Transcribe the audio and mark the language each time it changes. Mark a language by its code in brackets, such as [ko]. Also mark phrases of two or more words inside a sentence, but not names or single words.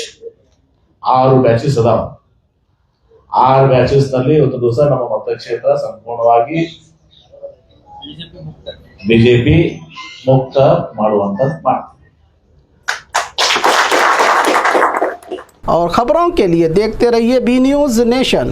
[kn] 6 ಬ್ಯಾಚಸ್ ಅದಾವ. 6 ಬ್ಯಾಚಸ್ ನಲ್ಲಿ ಇವತ್ತು ದಿವಸ ನಮ್ಮ ಮತಕ್ಷೇತ್ರ ಸಂಪೂರ್ಣವಾಗಿ ಬಿಜೆಪಿ ಮುಕ್ತ ಮಾಡುವಂತ ಮಾಡ್ತೀವಿ. [hi] और खबरों के लिए देखते रहिए बी न्यूज़ नेशन।